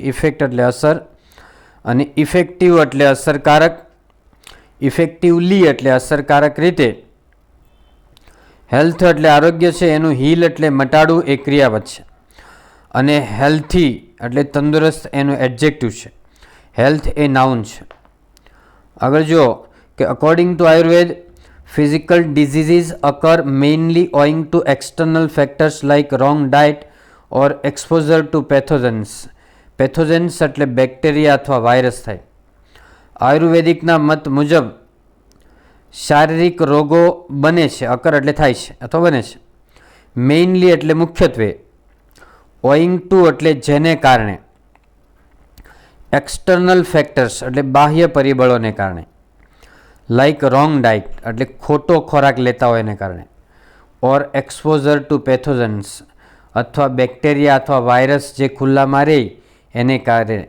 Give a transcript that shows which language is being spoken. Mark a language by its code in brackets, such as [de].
[gu] Effect એટલે અસર, અને ઇફેક્ટિવ એટલે અસરકારક, ઇફેક્ટિવલી એટલે અસરકારક રીતે. હેલ્થ એટલે આરોગ્ય છે, એનું હીલ એટલે મટાડવું એ ક્રિયાપદ છે. અને હેલ્થી એટલે તંદુરસ્ત એનું એડજેક્ટિવ છે. હેલ્થ એ નાઉન છે. આગળ જુઓ કે [en] According to Ayurveda, physical diseases occur mainly owing to external factors like wrong diet or exposure to pathogens. [gu] પેથોજન્સ એટલે બેક્ટેરિયા અથવા વાયરસ થાય. આયુર્વેદિકના મત મુજબ શારીરિક રોગો બને છે, અકર એટલે થાય છે અથવા બને છે. મેઇનલી એટલે મુખ્યત્વે, ઓઈંગ ટુ એટલે જેને કારણે, એક્સટર્નલ ફેક્ટર્સ એટલે બાહ્ય પરિબળોને કારણે, [en] like wrong diet [gu] એટલે ખોટો ખોરાક લેતા હોય એને કારણે, [en] or exposure to pathogens [gu] અથવા બેક્ટેરિયા અથવા વાયરસ જે ખુલ્લામાં રહે એને કારણે.